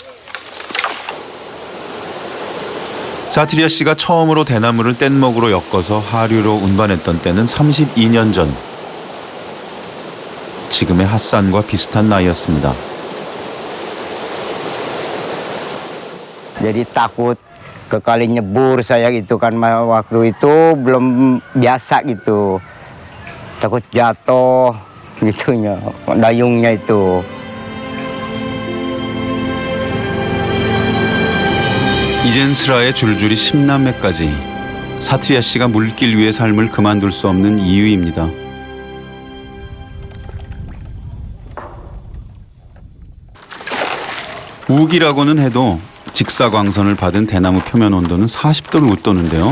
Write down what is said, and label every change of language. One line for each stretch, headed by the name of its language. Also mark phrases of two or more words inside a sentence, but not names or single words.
Korean: 사트리아 씨가 처음으로 대나무를 뗏목으로 엮어서 하류로 운반했던 때는 32년 전. 지금의 핫산과 비슷한 나이였습니다.
Indonesian: Jadi takut kekali nyebur saya gitu kan waktu itu belum biasa gitu. Takut jatuh gitunya, dayungnya itu.
Korean: 이젠 슬하에 줄줄이 10남매까지. 사트리아 씨가 물길 위의 삶을 그만둘 수 없는 이유입니다. 우기라고는 해도 직사광선을 받은 대나무 표면 온도는 40도를 웃도는데요.